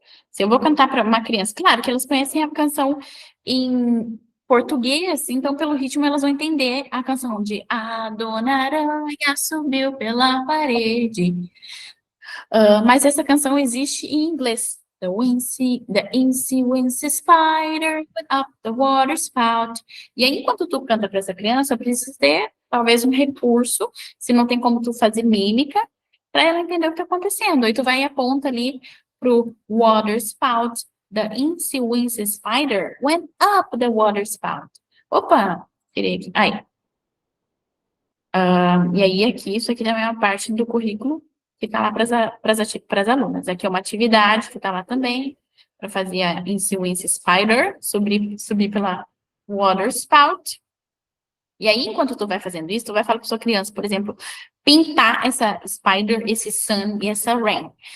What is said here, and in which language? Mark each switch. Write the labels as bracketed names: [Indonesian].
[Portuguese] Se eu vou cantar para uma criança, claro que elas conhecem a canção em português, então pelo ritmo elas vão entender a canção de A Dona Aranha subiu pela parede. Mas essa canção existe em inglês. [English] The Incy Spider went up the water spout. [Portuguese] E aí, enquanto tu canta para essa criança, precisa ter talvez um recurso, se não tem como tu fazer mímica, para ela entender o que está acontecendo. Aí tu vai e aponta ali pro water spout. [English] The Incy Spider went up the water spout. [Portuguese] Opa, tirei aqui. Aí. E aí, aqui, isso aqui também é uma parte do currículo que está lá para as alunas. Aqui é uma atividade que está lá também, para fazer a Incy Spider, subir pela water spout. E aí, enquanto tu vai fazendo isso, tu vai falar para sua criança, por exemplo, pintar essa spider, esse sun e essa rain.